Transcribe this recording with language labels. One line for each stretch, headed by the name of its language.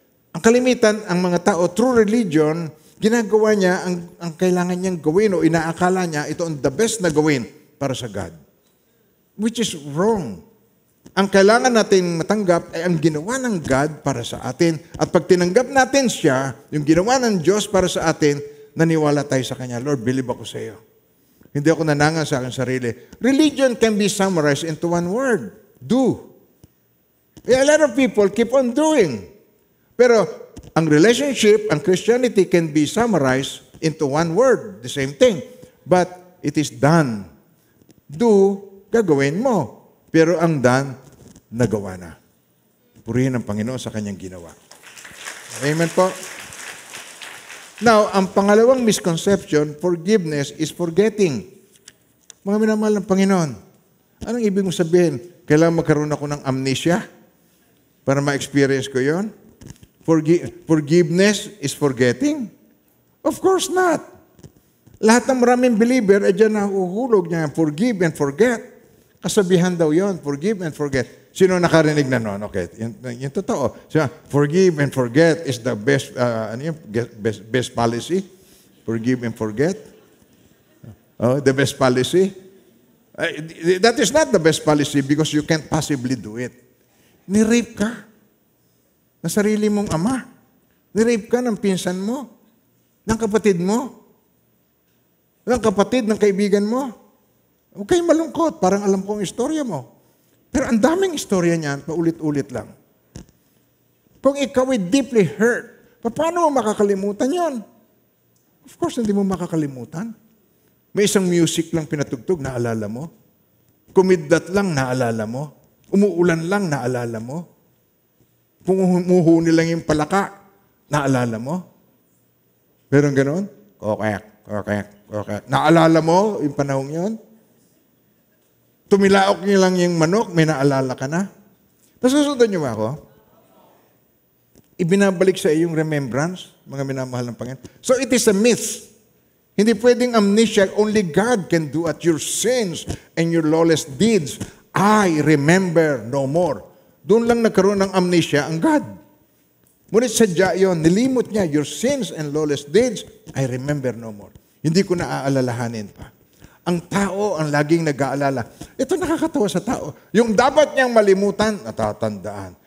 Filipino: Ang kalimitan, ang mga tao, true religion, ginagawa niya ang kailangan niyang gawin o inaakala niya ito ang the best na gawin para sa God.
English: Which is wrong.
Filipino: Ang kailangan natin matanggap ay ang ginawa ng God para sa atin. At pag tinanggap natin siya, yung ginawa ng Diyos para sa atin, naniwala tayo sa Kanya. Lord, believe ako sa iyo. Hindi ako nanangan sa aking sarili.
English: Religion can be summarized into one word. Do. A lot of people keep on doing. Pero ang relationship, ang Christianity can be summarized into one word. The same thing. But it is done. Do,
Filipino: gagawin mo. Pero ang done, nagawa na. Purihin ang Panginoon sa kanyang ginawa. Amen po. Now, ang pangalawang misconception,
English: forgiveness is forgetting.
Filipino: Mga minamahal ng Panginoon, anong ibig mong sabihin? Kailangan magkaroon ako ng amnesia para ma-experience ko yon?
English: Forgiveness is forgetting? Of course not.
Filipino: Lahat ng maraming believer ay dyan nahuhulog niya, forgive and forget. Kasabihan daw yon, forgive and forget. Sino nakarinig na noon? Okay, yung totoo.
English: So, forgive and forget is the best, best policy. Forgive and forget. Oh, the best policy. That is not the best policy because you can't possibly do it.
Filipino: Ni-rape ka ng sarili mong ama. Ni-rape ka ng pinsan mo, ng kapatid mo, ng kapatid, ng kaibigan mo. Huwag kayong malungkot, parang alam ko ang istorya mo. Pero ang daming istorya niyan, paulit-ulit lang. Kung ikaw ay deeply hurt, paano mo makakalimutan yon? Of course, hindi mo makakalimutan. May isang music lang pinatugtog, naalala mo. Kumidlat lang, naalala mo. Umuulan lang, naalala mo. Kung umuhuni lang yung palaka, naalala mo. Pero ganoon, kokek. Naalala mo yung panahong yon? Tumilaok niyo lang yung manok, may naalala ka na. Nasusundan niyo ba ako? Ibinabalik sa iyong remembrance, mga minamahal ng Panginoon.
English: So it is a myth.
Filipino: Hindi pwedeng amnesia.
English: Only God can do at your sins and your lawless deeds. I remember no more.
Filipino: Doon lang nagkaroon ng amnesia ang God. Ngunit sadya yun, nilimot niya,
English: your sins and lawless deeds, I remember no more.
Filipino: Hindi ko na aalalahanin pa. Ang tao ang laging nag-aalala. Ito nakakatawa sa tao. Yung dapat niyang malimutan, natatandaan.